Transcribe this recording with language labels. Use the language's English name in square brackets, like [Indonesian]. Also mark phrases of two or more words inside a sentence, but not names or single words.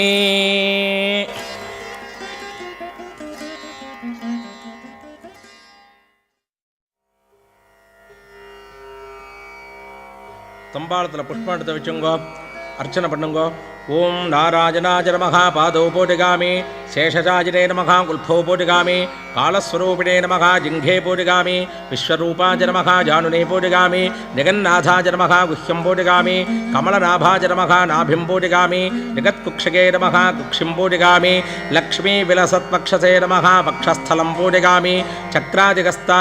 [Tamil] தம்பாளத்தில் புஷ்பம் எடுத்து வச்சுங்கோ. அர்ச்சனை பண்ணுங்கோ. [Sanskrit] ओम् नारायणाय नमः पादो पूजयामि. शेषशाजिने नमः कुल्फो पूजयामि कालस्वरूपिणे नमः जिह्वे पूजयामि विश्वरूपाय नमः जानुने पूजयामि जगन्नाथाय नमः गुह्यं पूजयामि कमलनाभाय नमः नाभिं पूजयामि जगत्कुक्षगे नमः कुक्षिं पूजयामि लक्ष्मीविलसत्पक्षसे नमः पक्षस्थलं पूजयामि चक्रादिगस्ताय